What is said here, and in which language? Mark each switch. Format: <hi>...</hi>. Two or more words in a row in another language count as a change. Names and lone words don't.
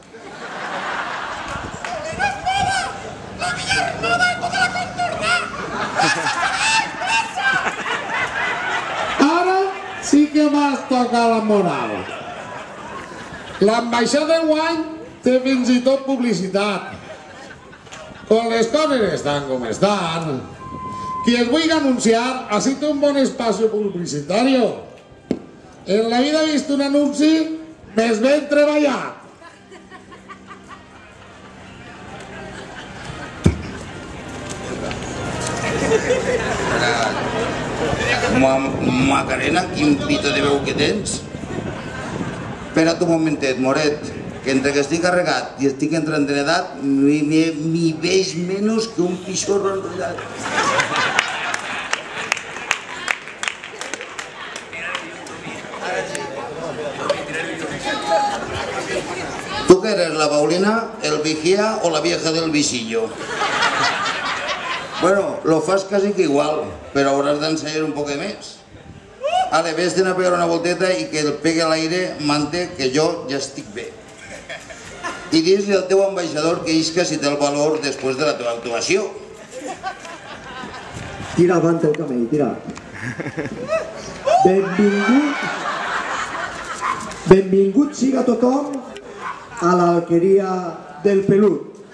<ca>Ara sí que m'has tocat la moral. L'ambaixada d'enguany té fins i tot publicitat. Con les coses estan com estan, qui es vulgui anunciar, així té un bon</ca> <es>espacio publicitario.</es> <ca>En la vida he vist un anunci més ben treballat. Macarena, quin pito de veu que tens. Espera't un momentet, moret, que entre que estic carregat i estic entrant en edat m'hi veig menys que un pixorro enrotllat.</ca> <es>¿Tú qué eres, la Paulina, el vigía o la vieja del visillo?</es> <ca>Bueno, lo fas</ca> <es>casi que igual, pero</es> <ca>hauràs d'ensayar un poc més. Ara, ves d'anar a pegar una volteta i que el pegue a l'aire mante que jo ja estic bé. I dis-li al teu ambaixador que isca si té el valor després de la teva actuació. Tira avant el camell, tira. Benvingut siga tothom a l'alqueria del Pelut.</ca>